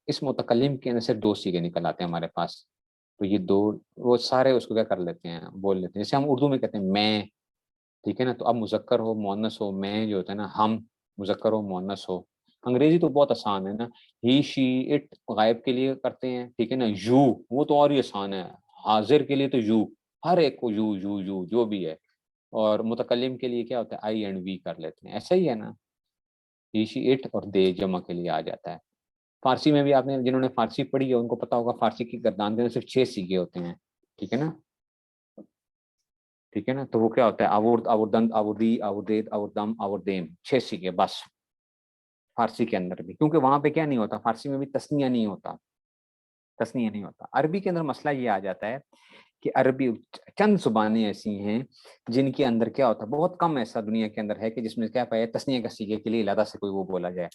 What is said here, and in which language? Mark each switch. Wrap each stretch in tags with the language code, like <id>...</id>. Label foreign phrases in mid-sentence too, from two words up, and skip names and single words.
<ur>اس متکلم کے اندر سے 2 صیغے نکل آتے ہیں ہمارے پاس، تو یہ 2 وہ سارے اس کو کیا کر لیتے ہیں، بول لیتے ہیں، جیسے ہم اردو میں کہتے ہیں میں، ٹھیک ہے نا، تو اب مذکر ہو مؤنث ہو، میں جو ہوتا ہے نا، ہم مذکر ہو مؤنث ہو، انگریزی تو بہت آسان ہے نا,</ur> <en>he she it</en> <ur>غائب کے لیے کرتے ہیں, ٹھیک ہے نا, یو وہ تو اور ہی آسان ہے, حاضر کے لیے تو یو, ہر ایک کو</ur> <en>you you you</en> <ur>جو بھی ہے, اور متکلم کے لیے کیا ہوتا ہے,</ur> <en>I and we</en> <ur>کر لیتے ہیں, ایسا ہی ہے نا,</ur> <en>he she it</en> <ur>اور دے جمع کے لیے آ جاتا ہے. فارسی میں بھی آپ نے جنہوں نے فارسی پڑھی ہے ان کو پتا ہوگا فارسی کی گردان کے صرف 6 سیگے ہوتے ہیں, ٹھیک ہے نا, ٹھیک ہے نا, تو وہ کیا ہوتا ہے,</ur> <fa>آورد آوردند آوردی آوردید آوردم آوردیم,</fa> <ur>6 سیگے بس فارسی کے اندر بھی, کیونکہ وہاں پہ کیا نہیں ہوتا, فارسی میں بھی تسنیہ نہیں ہوتا, تسنیہ نہیں ہوتا. عربی کے اندر مسئلہ یہ آ جاتا ہے کہ عربی چند زبانیں ایسی ہیں جن کے اندر کیا ہوتا ہے, بہت کم ایسا دنیا کے اندر ہے کہ جس میں کیا پائے تسنیہ کا سیغے کے لیے علیحدہ سے کوئی وہ بولا جائے.</ur>